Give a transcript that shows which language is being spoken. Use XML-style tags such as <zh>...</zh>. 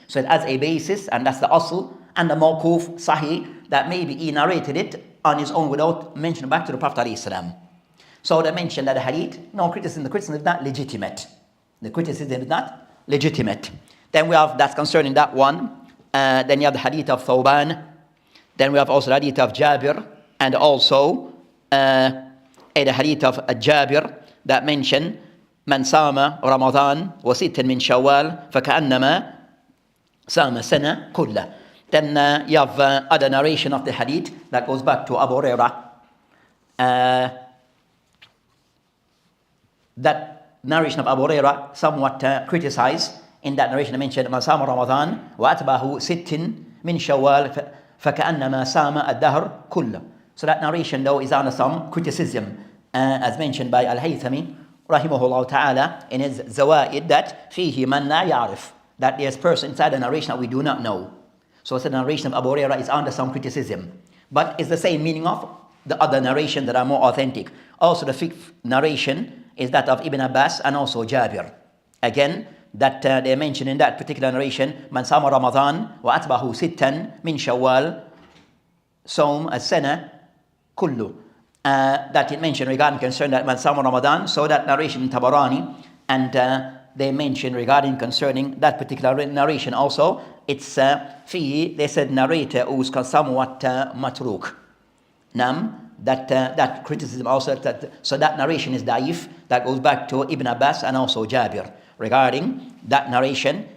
<en>So it has a basis, and that's the asl. And the mawquf, sahih, that maybe he narrated it on his own without mentioning back to the Prophet ﷺ. So they mentioned that the hadith, the criticism is not legitimate. The criticism is not legitimate. Then we have, that's concerning that one. Then you have the hadith of Thawban. Then we have also the hadith of Jabir. And also the hadith of Jabir that mention</en> <ar>من صام رمضان وست من شوال فكأنما صام سنة كله.</ar> <en>Then you have other narration of the hadith that goes back to Abu Hurairah. That narration of Abu Hurairah somewhat criticized. In that narration I mentioned</en> <ar>من صام رمضان وأتبعه ست من شوال فكأنما صام الدهر كله.</ar> <en>So that narration though is under some criticism, as mentioned by Al-Haythami rahimahullah ta'ala in his Zawaid, that</en> <ar>فيه من لا يعرف,</ar> <en>that there's person inside the narration that we do not know. So the narration of Abu Hurairah is under some criticism, but it's the same meaning of the other narration that are more authentic. Also the fifth narration is that of Ibn Abbas and also Jabir. Again, that they mention in that particular narration,</en> <ar>من صام رمضان وأتبعه ستا من شوال صوم السنة كله.</ar> <en>That it mentioned regarding concern that</en> <ar>من صام رمضان.</ar> <en>So that narration in Tabarani, and they mentioned regarding concerning that particular narration also, it's فيه, they said narrator who's somewhat matruk. Nam, that criticism also, so that narration is daif, that goes back to Ibn Abbas and also Jabir regarding that narration.</en>